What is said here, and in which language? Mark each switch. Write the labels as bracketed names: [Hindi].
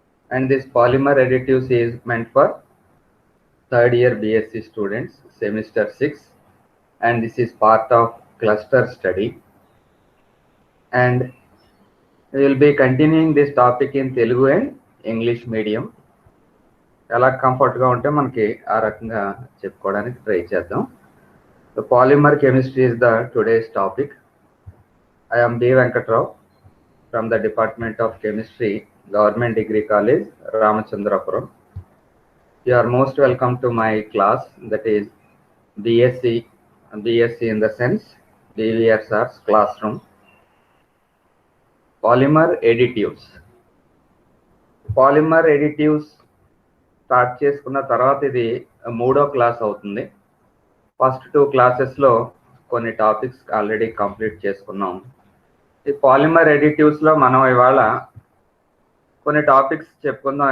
[English] And this polymer additives is meant for third year BSc students, semester 6. And this is part of cluster study. And we will be continuing this topic in Telugu and English medium. [Telugu] ఎలా కంఫర్ట్గా ఉంటే మనకి ఆ రకంగా చెప్పుకోవడానికి try చేద్దాం. [English] The polymer chemistry is the today's topic. I am B. Venkatrao from the Department of Chemistry, Government Degree College, Ramachandrapuram. You are most welcome to my class, that is BSc in the sense DVSR's classroom. Polymer additives. [Telugu] Polymer additives start చేసుకున్న తర్వాత ఇది మూడో class అవుతుంది. First 2 క్లాసెస్లో కొన్ని topics already complete చేసుకున్నాం. ఈ polymer ఎడిటివ్స్లో మనం ఇవాళ కొన్ని టాపిక్స్ చెప్పుకుందాం.